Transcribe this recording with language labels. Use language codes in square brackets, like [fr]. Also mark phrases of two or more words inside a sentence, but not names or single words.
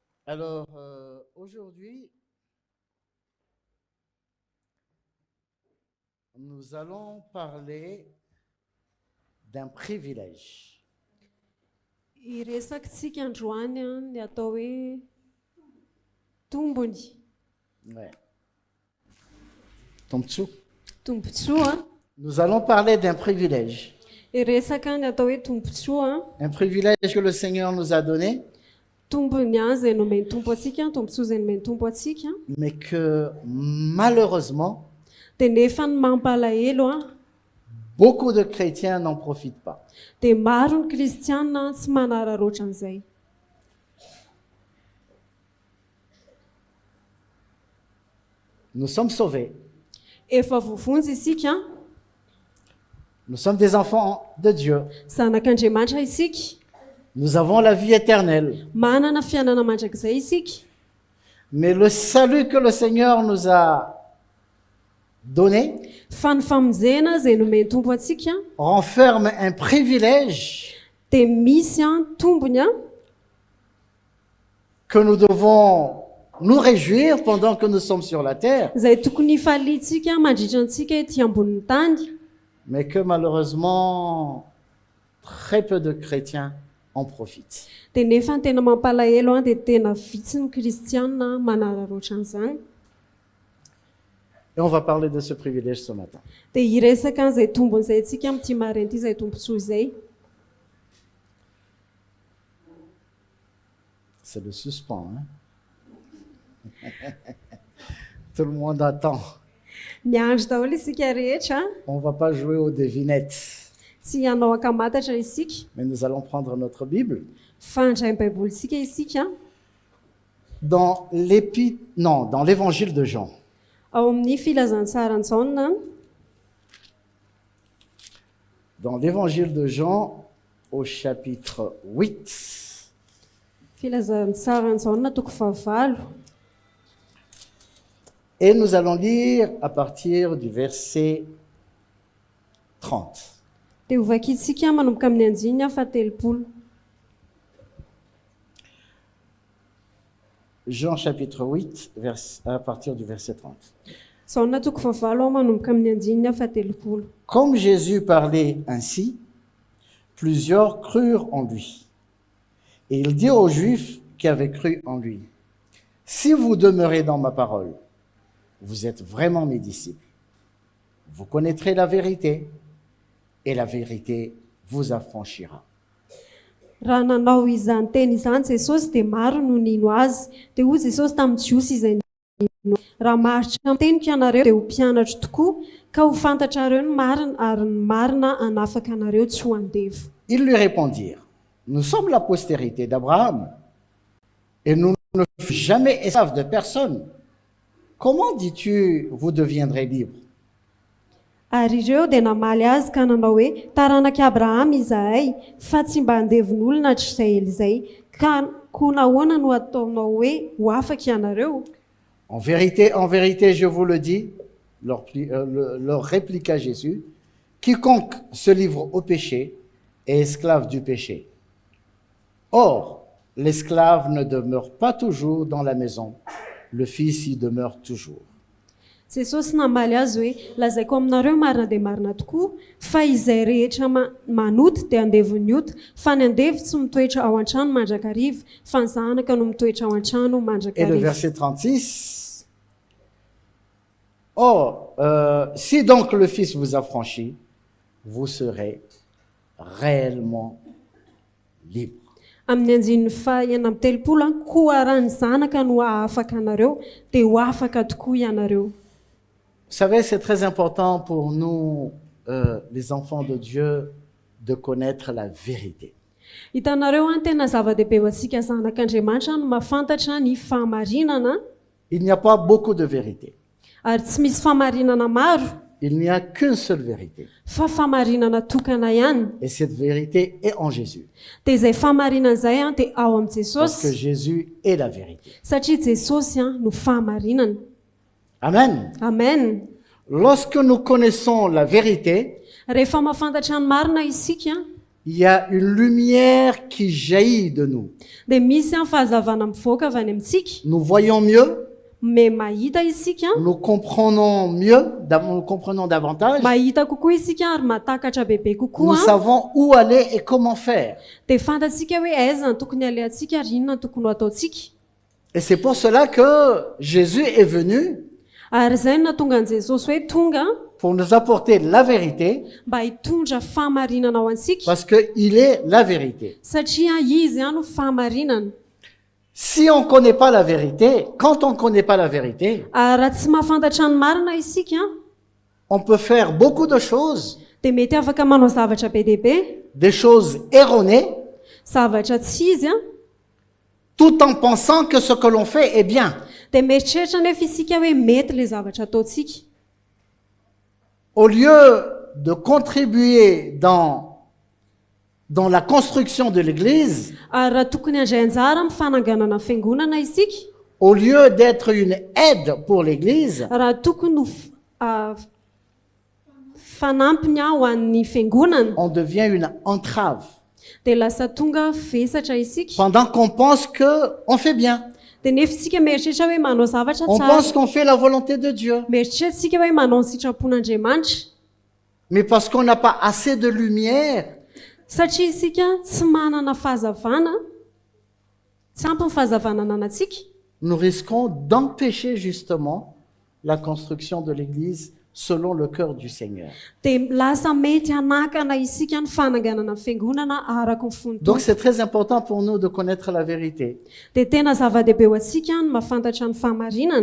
[fr] Alors, aujourd'hui, nous allons parler d'un privilège. [mg] Iresakitsika androany ny atao hoe tombony, Ouais. Tombotsoa. tombotsoa. [fr] Nous allons parler d'un privilège. [mg] Iresaka ny atao hoe tombotsoa, [fr] Un privilège que le Seigneur nous a donné, [mg] tombony izay nomeny tompo atsika, tombotsoa izay nomeny tompo atsika. [fr] mais que malheureusement, [mg] Dia nefa ny mampalahelo [fr] beaucoup de chrétiens n'en profitent pas. [mg] dia maro ny kristiana tsy manararoatra an'izay. [fr] Nous sommes sauvés. [mg] Efa vovonjy isika, [fr] Nous sommes des enfants de Dieu. [mg] zanak'Andriamanitra isika, [fr] Nous avons la vie éternelle. [mg] manana fiainana mandrakizay isika. [fr] Mais le salut que le Seigneur nous a donné [mg] Fa ny famonjena izay nomeny tompo atsika [fr] renferme un privilège [mg] dia misy tombony [fr] que nous devons nous réjouir pendant que nous sommes sur la terre, [mg] izay tokony ifaliantsika mandritra antsika ety ambonin'ny tany, [fr] mais que malheureusement, très peu de chrétiens en profitent. [mg] dia nefa ny tena mampalahelo dia tena vitsy ny kristiana manararoatra an'izany. [fr] Et on va parler de ce privilège ce matin. [mg] Dia hiresaka an'izay tombony izay antsika amin'ity maraina ity, izay tombontsoa izay. [fr] C'est le suspens, hein? Tout le monde attend. [mg] Miandry daholo isika rehetra, [fr] On ne va pas jouer aux devinettes, [mg] tsy hanao akamatatra isika, [fr] mais nous allons prendre notre Bible. [mg] fandray ny baiboly isika [fr] Dans l'évangile de Jean. [mg] ao amin'ny filazantsarany Jaona. [fr] Dans l'évangile de Jean, au chapitre 8, [mg] Filazantsarany Jaona toko 8. [fr] et nous allons lire à partir du verset 30. [mg] Dia hovakitsika manomboka amin'ny andiny 30. [fr] Jean chapitre 8, à partir du verset 30. [mg] Jaona toko 8 manomboka amin'ny andiny 30. [fr] Comme Jésus parlait ainsi, plusieurs crurent en lui. Et il dit aux Juifs qui avaient cru en lui, « Si vous demeurez dans ma parole, vous êtes vraiment mes disciples. Vous connaîtrez la vérité, et la vérité vous affranchira. » [mg] Raha nanao izany teny izany Jesosy dia maro no nino azy. Dia hoy Jesosy tamin'ny Jiosy izay nino, raha maharitra amin'ny teniko ianareo dia ho mpianatra tokoa, ka ho fantatrareo ny marina ary ny marina hanafaka anareo tsy ho andevo. [fr] Ils lui répondirent, « Nous sommes la postérité d'Abraham, et nous ne fûmes jamais esclaves de personne. Comment dis-tu, vous deviendrez libres? » [mg] Ary ireo dia namaly azy ka nanao hoe, taranaka Abrahama izahay, fa tsy mba handevon'olona hatr'izay ela izay, ka koa nahoana no ataonao hoe ho afaka ianareo? [fr] En vérité, je vous le dis, leur répliqua Jésus, quiconque se livre au péché est esclave du péché. Or, l'esclave ne demeure pas toujours dans la maison, le fils y demeure toujours. [mg] Jesosy namaly azy hoe, lazaiko aminareo marina dia marina tokoa, fa izay rehetra manoto dia andevony ota, fa ny andevo tsy mitoetra ao an-trano mandrakariva, fa ny zanaka no mitoetra ao an-trano [fr] Et le [mg] mandrakariva. [fr] verset 36, Or, si donc le Fils vous affranchit, vous serez réellement libre. [mg] Amin'ny andininy 30, koa raha ny zanaka no ahafaka anareo, dia ho afaka tokoa ianareo. [fr] Vous savez, c'est très important pour nous, les enfants de Dieu, de connaître la vérité. [mg] Hitanareo tena zava-dehibe ho antsika zanak'Andriamanitra no mahafantatra ny fahamarinana, [fr] Il n'y a pas beaucoup de vérité. [mg] ary tsy misy fahamarinana maro, [fr] Il n'y a qu'une seule vérité. [mg] fa fahamarinana tokana ihany. [fr] Et cette vérité est en Jésus. [mg] Dia izay fahamarinana izay dia ao amin'ny [fr] Parce que [mg] Jesosy, [fr] Jésus est la vérité. [mg] satria Jesosy no fahamarinana. Amen. Amen. [fr] Lorsque nous connaissons la vérité, [mg] Rehefa mahafantatra ny marina isika, [fr] il y a une lumière qui jaillit de nous. [mg] dia misy an fahazavana mivoaka avy any amintsika [fr] Nous voyons mieux, [mg] me mahita isika [fr] nous comprenons mieux, nous comprenons davantage, [mg] mahita kokoa isika ary matakatra bebe [fr] nous [mg] kokoa [fr] savons où aller et comment faire. [mg] dia fantatsika hoe aiza ny tokony alehantsika ary inona ny tokony ho ataontsika. [fr] Et c'est pour cela que Jésus est venu [mg] Ary izay no nahatonga an' Jesosy hoe tonga [fr] pour nous apporter la vérité, [mg] mba hitondra fahamarinana ao antsika [fr] parce qu'il est la vérité. [mg] satria izy no fahamarinana. [fr] Si on ne connaît pas la vérité, quand on ne connaît pas la vérité, [mg] Ary raha tsy mahafantatra ny marina isika [fr] on peut faire beaucoup de choses, [mg] dia mety afaka manao zavatra be dehibe, [fr] des choses erronées, [mg] zavatra tsy izy [fr] tout en pensant que ce que l'on fait est bien. [mg] dia mieritreritra nefa isika hoe mety le zavatra ataontsika. [fr] Au lieu de contribuer dans la construction de l'Église, [mg] Ary raha tokony handray anjara amin'ny fananganana fiangonana isika, [fr] au lieu d'être une aide pour l'Église, [mg] raha tokony ho fanampiny ho an'ny fiangonana [fr] on devient une entrave. [mg] dia lasa tonga vesatra isika. [fr] Pendant qu'on pense qu'on fait bien, [mg] Dia nefa isika mieritreritra hoe manao zavatra [fr] on [mg] tsara, [fr] pense qu'on fait la volonté de Dieu. [mg] mieritreritra isika hoe manao ny sitrapon'Andriamanitra, [fr] Mais parce qu'on n'a pas assez de lumière, [mg] satria isika tsy manana fahazavana, tsy ampy ny fahazavana ananantsika, [fr] nous risquons d'empêcher justement la construction de l'Église selon le cœur du Seigneur. [mg] dia lasa mety hanakana isika ny fananganana ny fiangonana araka ny fonotona. [fr] Donc c'est très important pour nous de connaître la vérité. [mg] Dia tena zava-dehibe ho antsika ny mahafantatra ny fahamarinana,